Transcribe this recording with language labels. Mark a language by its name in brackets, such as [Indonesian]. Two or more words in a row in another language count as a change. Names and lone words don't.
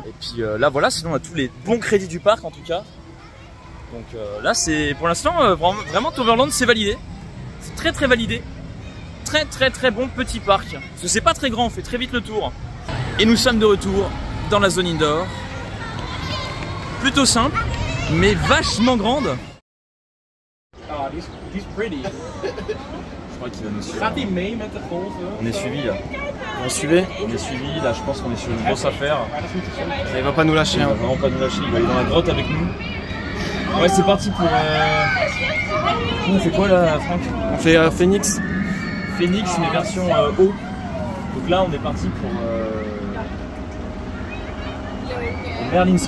[French] Et puis là voilà, sinon on a tous les bons crédits du parc en tout cas. Donc là c'est pour l'instant vraiment Toverland c'est validé. C'est très validé. Très bon petit parc. Parce que c'est pas très grand, on fait très vite le tour. Et nous sommes de retour dans la zone indoor. Plutôt simple, mais vachement grande. [English] He's pretty. [French] Je crois qu'il va nous suivre. [Dutch] Gaat hij mee met de golven? [French] On est suivi là. On suivait. On est suivi là, je pense qu'on est sur une grosse affaire. Il va pas nous lâcher. Il va Hein. vraiment pas nous lâcher, il va aller dans la grotte avec nous. Ouais, c'est parti pour. On fait quoi là, Franck? On fait Phoenix. Phoenix, mais version haut. Donc là, on est parti pour Merlin's Quest et pas River Quest.